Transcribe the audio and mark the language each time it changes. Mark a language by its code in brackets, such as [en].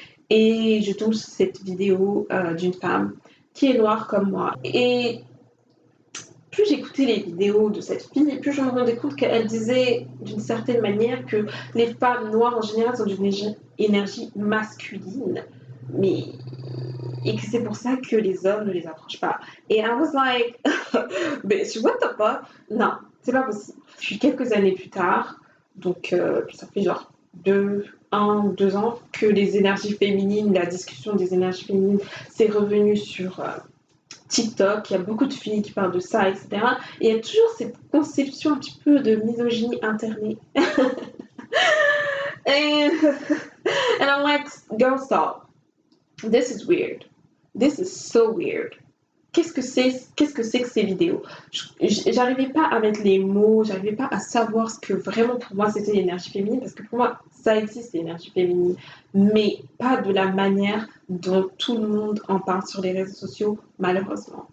[fr] Et je tombe sur cette vidéo d'une femme qui est noire comme moi. Et plus j'écoutais les vidéos de cette fille, plus je me rendais compte qu'elle disait d'une certaine manière que les femmes noires en général sont d'une énergie masculine. Mais et que c'est pour ça que les hommes ne les approchent pas. [en] Et I was like, bitch, what the fuck? [fr] Non, c'est pas possible. Puis quelques années plus tard, donc ça fait genre 2 ans que les énergies féminines, la discussion des énergies féminines s'est revenue sur TikTok. Il y a beaucoup de filles qui parlent de ça, etc. Et il y a toujours cette conception un petit peu de misogynie internée. [en] and, and I'm like, girl, stop. This is weird. This is so weird. [fr] Qu'est-ce que c'est que ces vidéos? J'arrivais pas à mettre les mots, j'arrivais pas à savoir ce que vraiment pour moi c'était l'énergie féminine, parce que pour moi ça existe l'énergie féminine, mais pas de la manière dont tout le monde en parle sur les réseaux sociaux, malheureusement.